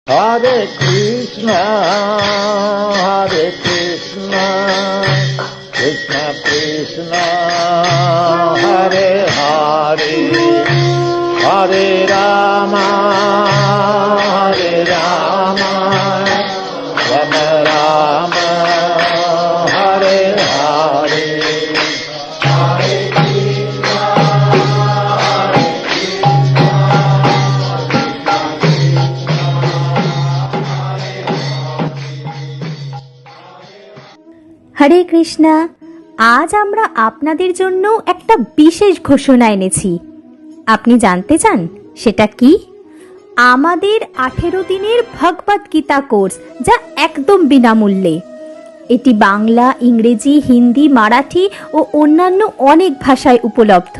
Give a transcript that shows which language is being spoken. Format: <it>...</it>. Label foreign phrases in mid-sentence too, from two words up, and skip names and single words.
<sa>हरे कृष्ण, कृष्ण कृष्ण, हरे हरे, हरे राम, राम राम, हरे हरे.</sa> <bn>হরে কৃষ্ণা। আজ আমরা আপনাদের জন্য একটা বিশেষ ঘোষণা এনেছি। আপনি জানতে চান সেটা কি? আমাদের 18 দিনের ভগবত গীতা কোর্স, যা একদম বিনামূল্যে। এটি বাংলা, ইংরেজি, হিন্দি, মারাঠি ও অন্যান্য অনেক ভাষায় উপলব্ধ।</bn>